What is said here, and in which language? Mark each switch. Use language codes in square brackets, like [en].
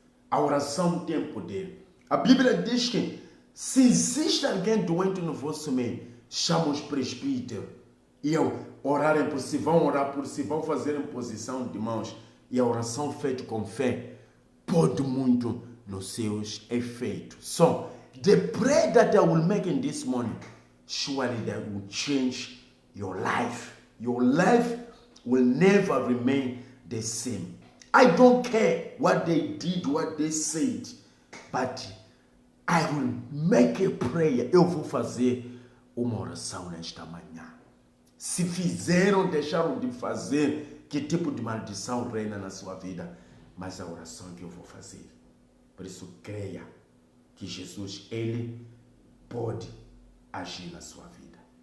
[pt] A oração tem poder. A Bíblia diz que se existe alguém doente no vosso meio, chama os presbíteros e orarem por si, vão orar por si, vão fazer imposição de mãos, e a oração feita com fé pode muito nos seus efeitos. [en] So, the prayer that I will make in this morning, surely that will change your life. Your life will never remain the same. I don't care what they did, what they said, but I will make a prayer. [pt] Eu vou fazer uma oração nesta manhã. Se fizeram, deixaram de fazer, que tipo de maldição reina na sua vida? Mas a oração que eu vou fazer. Por isso, creia que Jesus, Ele pode agir na sua vida.